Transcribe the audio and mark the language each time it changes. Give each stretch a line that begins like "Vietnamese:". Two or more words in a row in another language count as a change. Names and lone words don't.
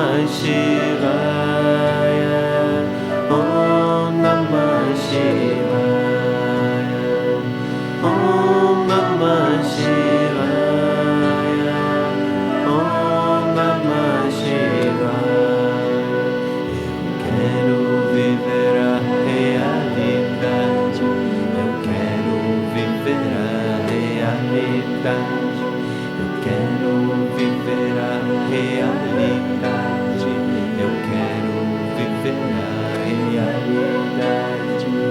Sanskrit: Shivaya, Om Namah Shivaya, Om Namah Shivaya, Om Namah Shivaya.
Portuguese: Eu quero viver a realidade, eu quero viver a realidade, eu quero viver a realidade, eu quero viver a realidade.